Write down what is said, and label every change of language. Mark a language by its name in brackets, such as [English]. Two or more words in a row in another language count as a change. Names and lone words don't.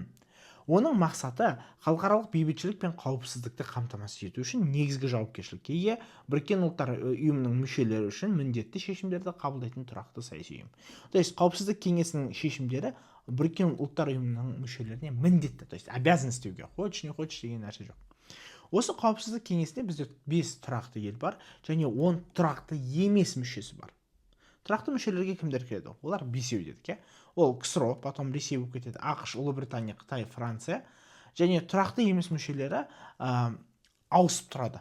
[Kazakh] Оның мақсаты халықаралық бейбітшілік пен қауіпсіздікті қамтамасыз ету үшін негізгі жауапкершілікке ие біріккен ұлттар ұйымының мүшелері үшін міндетті шешімдерді қабылдайтын тұрақты саяси ұйым. [Russian] То есть [Kazakh] қауіпсіздік кеңесінің шешімдері біріккен ұлттар ұйымының мүшелеріне міндетті, [Russian] то есть обязан істеуге, хочешь не хочешь [Kazakh] деген нәрсе жоқ. Осы қауіпсіздік кеңесінде бізде 5 тұрақты ел бар, және 10 тұрақты емес мүшесі бар. Тұрақты мүшелерге кімдер кіреді? Олар 5 дедік. Ол КСРО, потом Ресей болып кетеді, ақш, Ұлыбритания, Қытай, Франция. Және тұрақты емес мүшелері ауысып тұрады.